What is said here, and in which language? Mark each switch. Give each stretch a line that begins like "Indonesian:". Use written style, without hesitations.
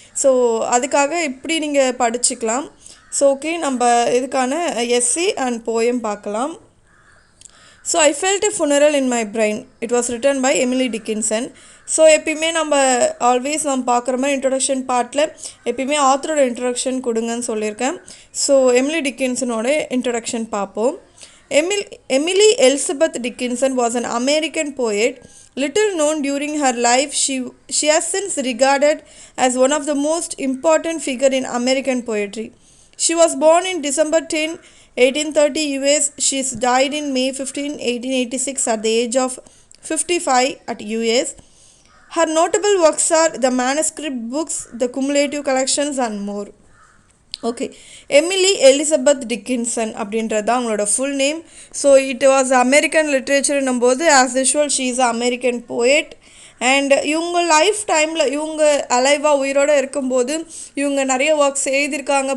Tamil: So அதுக்காக இப்படி நீங்கள் படிச்சுக்கலாம். ஸோ ஓகே, நம்ம இதுக்கான எஸ்ஸே அண்ட் போயம் பார்க்கலாம்.
English: So I felt a funeral in my brain. It was written by Emily Dickinson.
Tamil: So எப்பயுமே நம்ம ஆல்வேஸ் நம்ம பார்க்குற மாதிரி இன்ட்ரொடக்ஷன் பார்ட்டில் எப்பயுமே ஆத்தரோட இன்ட்ரொடக்ஷன் கொடுங்கன்னு சொல்லியிருக்கேன். ஸோ எமிலி டிக்கின்சனோட இன்ட்ரொடக்ஷன் பார்ப்போம்.
English: Emily Elizabeth Dickinson was an American poet. Little known during her life, she has since regarded as one of the most important figures in American poetry. She was born in December 10, 1830 US. She died in May 15, 1886 at the age of 55 at US. Her notable works are the manuscript books, the cumulative collections and more.
Tamil: Okay, Emily Elizabeth Dickinson அப்படின்றது தான் அவங்களோட full name.
English: So it was American லிட்ரேச்சர்னும் போது as usual she is American poet.
Tamil: And இவங்க life டைமில் இவங்க அலைவாக உயிரோடு இருக்கும்போது இவங்க நிறைய ஒர்க்ஸ் எழுதியிருக்காங்க.